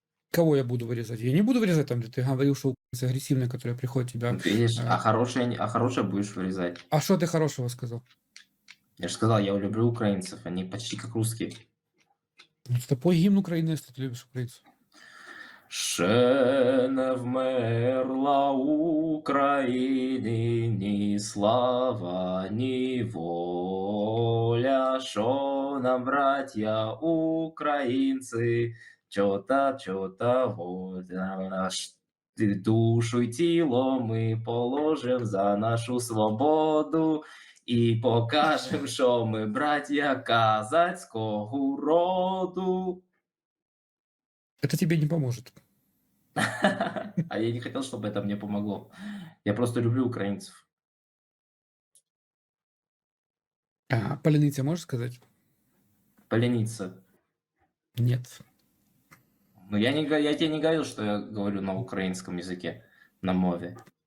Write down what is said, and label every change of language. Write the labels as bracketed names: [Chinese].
[Russian] Кого я буду вырезать? Я не буду вырезать там, где ты говорил, что украинцы агрессивные, которые приходят тебя. Вот видишь, э, а хорошее будешь вырезать. А что ты хорошего сказал? Я же сказал, я люблю украинцев, они почти как русские. Это твой гимн Украины, если ты любишь украинцев. [Ukrainian] Ще не вмерла України ні слава, ні воля, що нам, браття українці, чота воля наш. Душу й тіло ми положим за нашу свободу і покажем, що ми браття казацького роду. [Russian] Это тебе не поможет. А я не хотел, чтобы это мне помогло. Я просто люблю украинцев. А полениться можешь сказать? Полениться. Нет. Но я тебе не говорил, что я говорю на украинском языке, на мове.